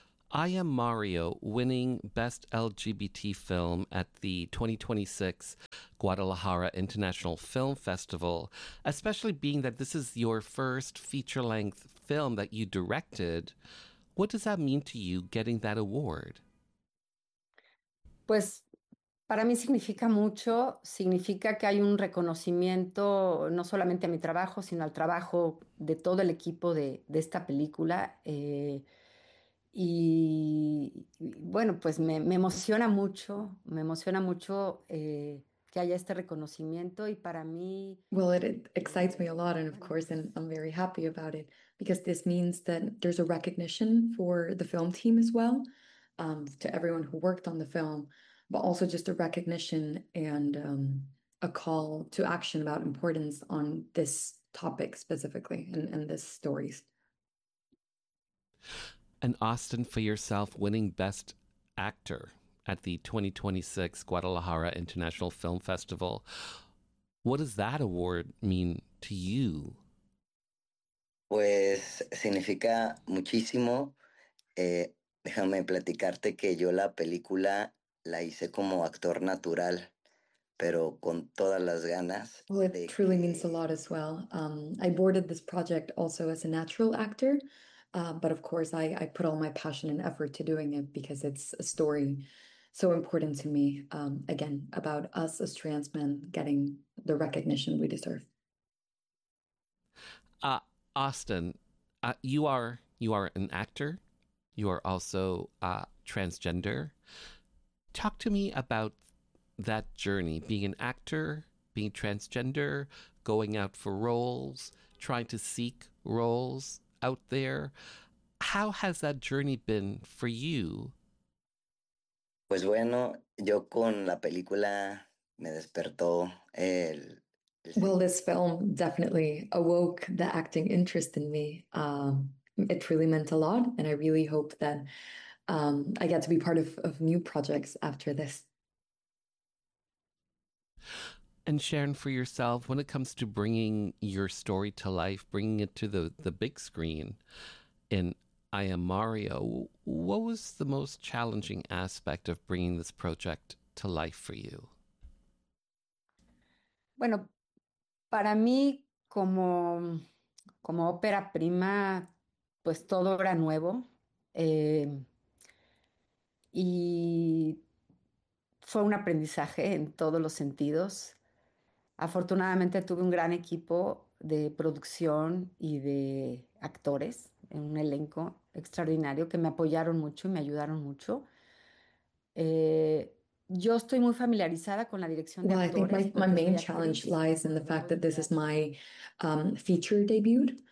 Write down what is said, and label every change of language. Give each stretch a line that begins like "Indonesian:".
English: I Am Mario, winning Best LGBT Film at the 2026 Guadalajara International Film Festival, especially being that this is your first feature-length film that you directed. What does that mean to you, getting that award?
Spanish: Pues, para mí significa mucho. Significa que hay un reconocimiento no solamente a mi trabajo, sino al trabajo de todo el equipo de esta película. Y bueno, pues me emociona mucho que haya este reconocimiento y para mí...
English: Well, it excites me a lot, and of course, and I'm very happy about it, because this means that there's a recognition for the film team as well, to everyone who worked on the film, but also just a recognition and a call to action about importance on this topic specifically and this story. And Austin, for yourself, winning Best Actor at the 2026 Guadalajara International Film Festival, what does that award mean to you?
Spanish: Pues significa muchísimo. Déjame platicarte que yo la película la hice como actor natural, pero con todas las ganas.
English: Well, it truly means a lot as well. I boarded this project also as a natural actor. But of course, I put all my passion and effort to doing it because it's a story so important to me, again, about us as trans men getting the recognition we deserve. Austin, you are an actor. You are also transgender. Talk to me about that journey, being an actor, being transgender, going out for roles, trying to seek roles out there. How has that journey been for you?
Spanish: Pues bueno, yo con la película me despertó el...
English: Well, this film definitely awoke the acting interest in me. It really meant a lot, and I really hope that I get to be part of new projects after this. And Sharon, for yourself, when it comes to bringing your story to life, bringing it to the big screen in I Am Mario, what was the most challenging aspect of bringing this project to life for you?
Spanish: Bueno, para mí, como ópera prima, pues todo era nuevo. Y fue un aprendizaje en todos los sentidos. Afortunadamente tuve un gran equipo de producción y de actores, un elenco extraordinario que me apoyaron mucho y me ayudaron mucho. Yo estoy muy familiarizada con la dirección de actores.
English: I think my main challenge lies in the fact that this is my feature debut.